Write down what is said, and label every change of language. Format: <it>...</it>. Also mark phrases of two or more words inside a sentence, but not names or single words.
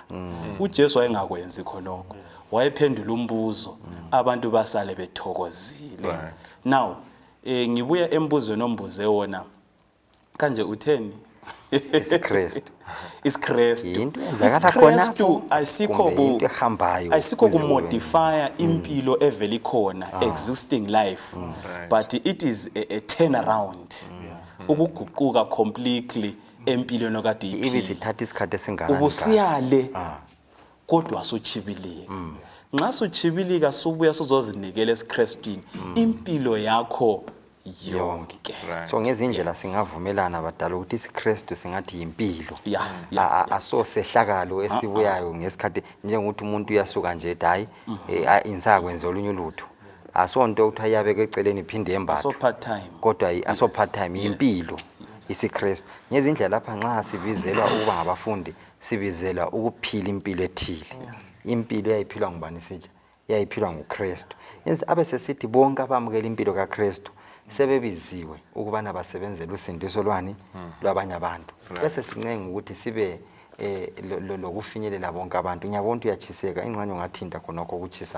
<nd>uJesu wayengakwenzi khonokho. Wayephendula umbuzo abantu basale bethokozile. Now ngibuya embuzweni ombuze wona kanje utheni isiKristu isiKristu into enzakala khona isiKristu asikho into ehambayo asikho kumodify impilo evela ikhona</nd> <en>existing life but it is a turnaround</en> <nd>ukuguquka completely empilweni okade ibe sithatha isikhathi esingakanani ubusiyale kodwa suchibilika nxa suchibilika subuya suzozinikela esiKristwini impilo yakho yonke so ngezindlela singavumelana badala ukuthi isiKristu singathi impilo asosehlakalo esibuyayo ngesikhathi njengokuthi umuntu uyasuka nje hayi insakwenza olunye ulutho asonto ukuthi ayabeka eceleni iphinde embathe kodwa aso</nd> <en>part time</en> <nd>impilo isiKristu ngezindlela lapha nxa sibizelwa ukuba ngabafundi sibizela ukuphila impilo ethile impilo yayiphilwa ngubani sitsha yayiphilwa nguKristu abe sesithi bonke abamukela impilo kaKristu sebebiziwe ukubana basebenzele usindiso lwani lwabanye abantu bese sincenga ukuthi sibe lokufinyelela bonke abantu ngiyabona uyachiseka ingxenye ungathinta khonokho ukuchisayo</nd>